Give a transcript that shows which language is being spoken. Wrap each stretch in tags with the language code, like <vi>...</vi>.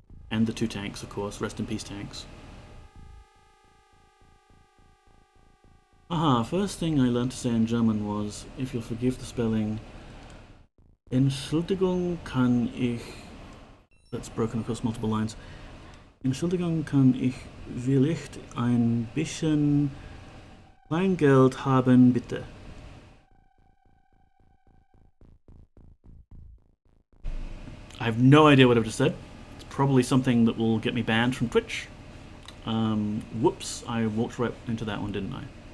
<en>And the two tanks, of course, rest in peace tanks. Aha, first thing I learned to say in German was, if you'll forgive the spelling,</en> <de>Entschuldigung kann ich...</de> <en>That's broken across multiple lines.</en> <de>Entschuldigung, kann ich vielleicht ein bisschen Kleingeld haben, bitte?</de> <en>I have no idea what I've just said. It's probably something that will get me banned from Twitch. Whoops, I walked right into that one, didn't I?</en>